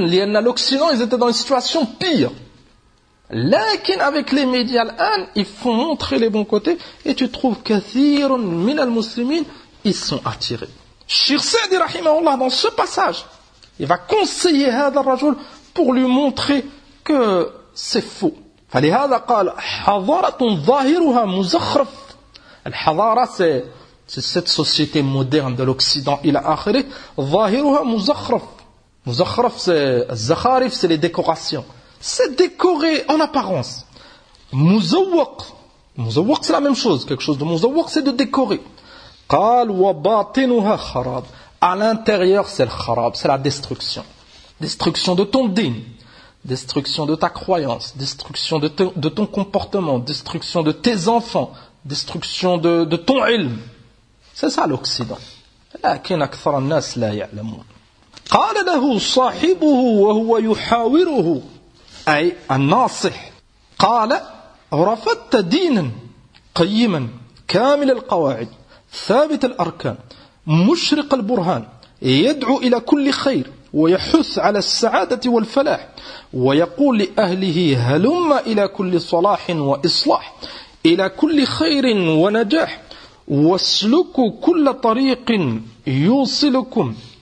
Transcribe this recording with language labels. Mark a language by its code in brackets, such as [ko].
[fr] L'Occident, ils étaient dans une situation pire. Lakin, avec les médias, ils font montrer les bons côtés. Et tu trouves que [ar] كثيرون من المسلمين, [fr] ils sont attirés. Shir Saadi, rahimahullah, dans ce passage, il va conseiller Hadar Rajoul pour lui montrer que c'est faux. [ar] فلهذا قال حضارة ظاهرها مزخرف. [fr] الحضارة, c'est cette société moderne de l'Occident, il a akhiré, [ar] zahiruha muzakhraf. [fr] Muzakhraf, c'est zakharif, c'est les décorations. C'est décoré en apparence. Muzawwaq. Muzawwaq, c'est la même chose. Quelque chose de muzawwaq, c'est de décorer. [ar] Qal wa batinuha kharab. [fr] À l'intérieur, c'est le kharab, c'est la destruction. Destruction de ton din. destruction de ta croyance, destruction de ton comportement, destruction de tes enfants, destruction de ton ilm. C'est ça l'Occident. [ar] لكن أكثر الناس لا يعلمون. قال له صاحبه وهو يحاوره أي الناصح قال رفضت دينا قيما كامل القواعد ثابت الأركان مشرق البرهان يدعو إلى كل خير ويحث على السعادة والفلاح ويقول لأهله هلم إلى كل صلاح وإصلاح إلى كل خير ونجاح واسلكوا كل طريق يوصلكم